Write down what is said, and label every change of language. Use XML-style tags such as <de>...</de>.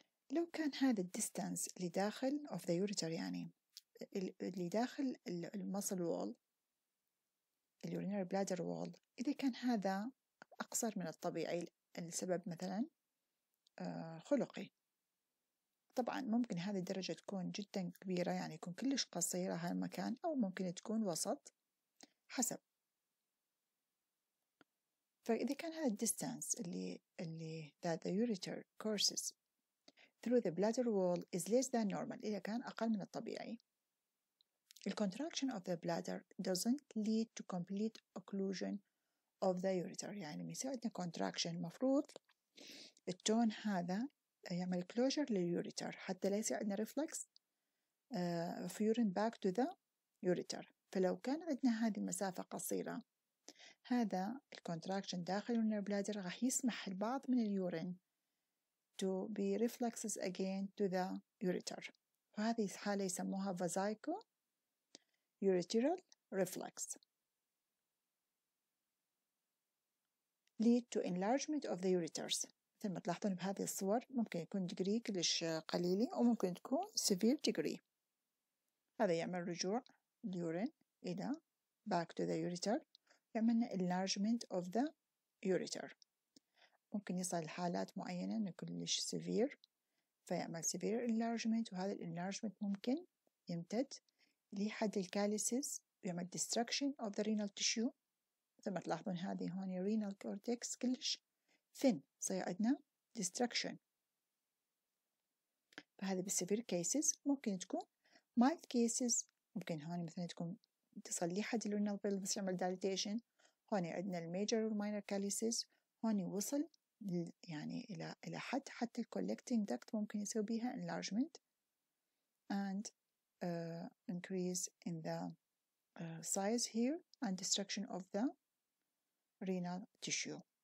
<ar>لو كان هذا الديستانس اللي داخل</ar> <en>of the ureter،</en> <ar>يعني اللي داخل المصل وول اليورينري بلادر وول، إذا كان هذا أقصر من الطبيعي السبب مثلا خلقي، طبعا ممكن هذه الدرجة تكون جدا كبيرة، يعني يكون كلش قصيرة هالمكان، أو ممكن تكون وسط حسب. فإذا كان هذا الديستانس اللي</ar> <en>that the ureter courses through the bladder wall is less than normal،</en> <ar>إذا كان أقل من الطبيعي،</ar> <en>the contraction of the bladder doesn't lead to complete occlusion of the ureter،</en> <ar>يعني لما يصير عندنا</ar> <en>contraction</en> <ar>المفروض التون هذا يعمل</ar> <en>closure</en> <ar>لليوريتر حتى لا يصير عندنا</ar> <en>reflex of urine back to the ureter.</en> <ar>فلو كان عندنا هذه المسافة قصيرة، هذا الكونتراكشن داخل اليورينال بلادر راح يسمح البعض من اليورين</ar> <en>to be reflexes again to the ureter،</en> <ar>وهذه الحالة يسموها</ar> <en>vesico ureteral reflex lead to enlargement of the ureters.</en> <ar>مثل ما تلاحظون بهذه الصور ممكن يكون degree كلش قليلة أو ممكن تكون severe degree. هذا يعمل رجوع اليورين إلى</ar> <en>back to the ureter،</en> <ar>يعملنا</ar> <en>enlargement of the ureter.</en> <ar>ممكن يصل لحالات معينة إنه كلش severe فيعمل severe enlargement، وهذا enlargement ممكن يمتد لحد الكاليسيس ويعمل</ar> <en>destruction of the renal tissue.</en> <ar>مثل ما تلاحظون هذه هون renal cortex كلش thin، صير عندنا destruction. فهذا بالسيفير cases. ممكن تكون mild cases، ممكن هون مثلا تكون تصل لحد الrenal pelvis يعمل dilatation. هون عندنا الميجر والماينر كاليسيس، هون وصل يعني إلى حد حتى</ar> <en>collecting duct</en> <ar>ممكن يسوي بيها</ar> <en>enlargement and increase in the size here and destruction of the renal tissue.</en>